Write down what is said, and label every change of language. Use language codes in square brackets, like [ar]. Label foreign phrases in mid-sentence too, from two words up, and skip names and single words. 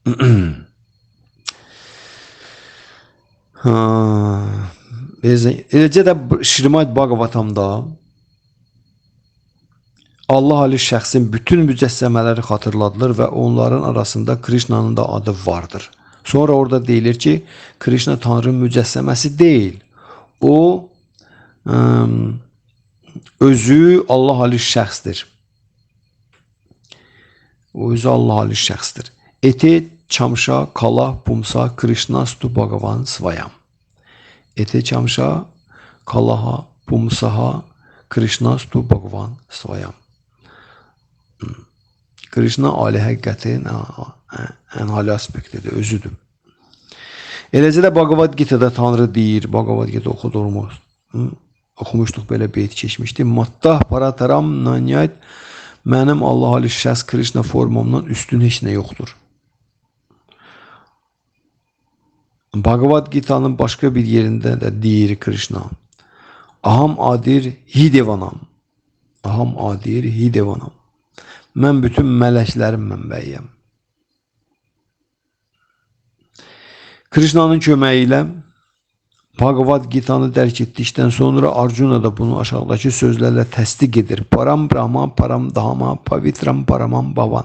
[az] Eləcə də Şrimad Bhagavatamda Allah ali şəxsin bütün mücəssəmələri xatırladılır və onların arasında Krishnanın da adı vardır. Sonra orada deyilir ki, Krishna Tanrı'nın mücəssəməsi deyil. O özü Allah ali şəxsdir. O özü Allah ali şəxsdir. [sa] एते चांश कला पुंस कृष्णस् तु भगवान् स्वयम्. एते चांश कलाः पुंसः कृष्णस् तु भगवान् स्वयम्. [az] Krishna ali həqiqətin ən ali aspektidir, özüdür. Eləcə də Bhagavad Gita'da Tanrı deyir, Bhagavad Gita oxumuşduq, belə beyt keçmişdi. [sa] मत्तः परतरं नान्यत्, [az] mənim Allah ali şəxs Krishna formamdan üstün heç nə yoxdur. Bhagavad Gita'nın başqa bir yerində də deyir Krishna. [sa] अहम् आदिर् हिदेवानाम्। अहम् आदिर् हिदेवानाम्. [az] Mən bütün mələklərin mənbəyiyəm. Krishnanın köməyi ilə Bhagavad Gita'nı dərk etdikdən sonra Arjuna da bunu aşağıdakı sözlərlə təsdiq edir. [sa] परं ब्रह्म, परं धाम, पवित्रं परमं भवान्.